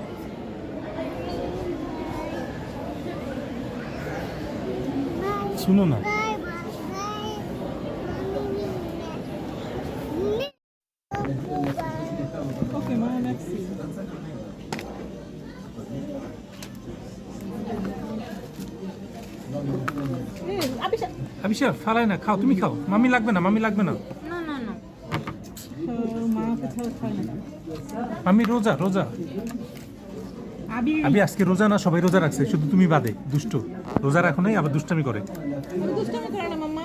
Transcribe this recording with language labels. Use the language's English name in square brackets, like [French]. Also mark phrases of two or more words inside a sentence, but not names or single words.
[Bangla] শুনো না, [French] Okay, ma, merci. [Bangla] Abisha. আবিশা ফালাই না, খাও, তুমি খাও। মামি লাগবে না। মা কোথাও খায় না। মামি রোজা। আবি আবি আজকে রোজা না, সবাই রোজা রাখছে, শুধু তুমি বাদে। দুষ্ট রোজা রাখো নাই, আবার দুষ্টামি করে। দুষ্টামি করে না মাম্মা।